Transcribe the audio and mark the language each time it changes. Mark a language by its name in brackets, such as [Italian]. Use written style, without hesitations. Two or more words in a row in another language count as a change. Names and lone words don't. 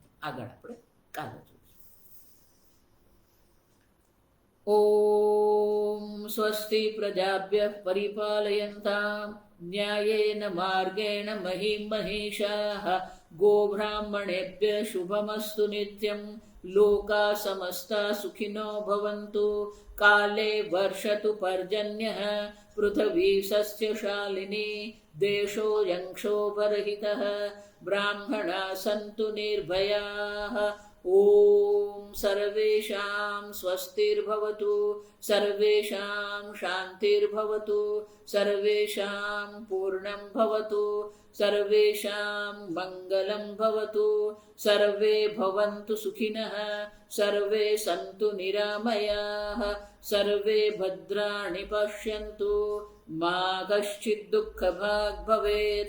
[Gujarati] આગળ આપણે કાલે જોઈશું. [Sanskrit] ઓમ સ્વસ્તિ પ્રજાભ્યઃ પરિપાલયન્તામ ન્યાયેન માર્ગેણ મહિમ મહિષાઃ ગોબ્રાહ્મણેભ્યઃ શુભમસ્તુ નિત્યમ लोका समस्ता सुखिनो भवन्तु, काले वर्षतु पर्जन्यः, पृथिवी सस्यशालिनी, देशोऽयं क्षोभरहितः, ब्राह्मणाः सन्तु निर्भयाः। ॐ सर्वेषां स्वस्तिर्भवतु, सर्वेषां शान्तिर्भवतु, सर्वेषां पूर्णं भवतु, सर्वेषां मङ्गलं भवतु, सर्वे भवन्तु सुखिनः, सर्वे सन्तु निरामयाः, सर्वे भद्राणि पश्यन्तु, मा कश्चित् दुःखभाग् भवेत्।